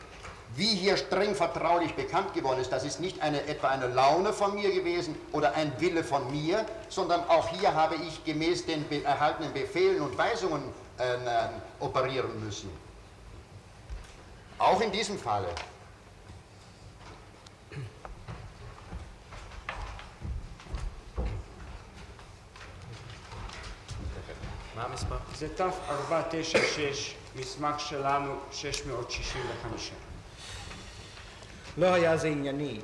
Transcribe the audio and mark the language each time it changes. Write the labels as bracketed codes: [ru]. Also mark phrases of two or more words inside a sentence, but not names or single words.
[de] Wie hier streng vertraulich bekannt geworden ist, das ist nicht etwa eine Laune von mir gewesen oder ein Wille von mir, sondern auch hier habe ich gemäß den erhaltenen Befehlen und Weisungen operieren müssen. Auch in diesem Falle. [he] מה המספר? זה ת'496, מסמך שלנו 665. לא היה זה ענייני.